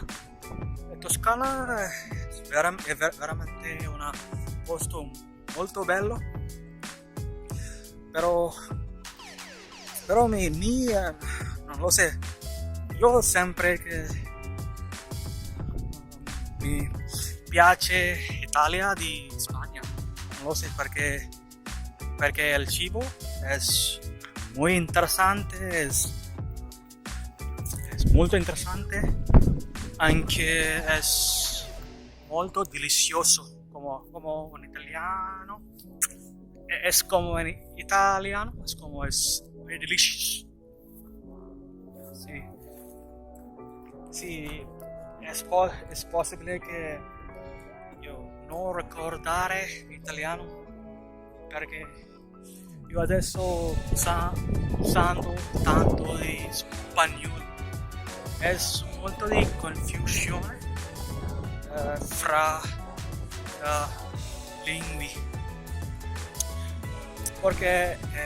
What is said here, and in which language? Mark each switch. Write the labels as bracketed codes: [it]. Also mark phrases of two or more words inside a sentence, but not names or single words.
[it] E Toscana è veramente un posto molto bello, però non lo so, io sempre che mi piace Italia di Spagna, non lo so perché il cibo è [es] muy interesante, [it] es molto interessante, anche es molto delicioso, [es] como en italiano, es como en italiano, es como es [en] very delicious. [it] Sì, [es] es posible [it] che io non ricordare italiano perché io adesso usando tanto di spagnolo, è molto di confusione fra lingue, perché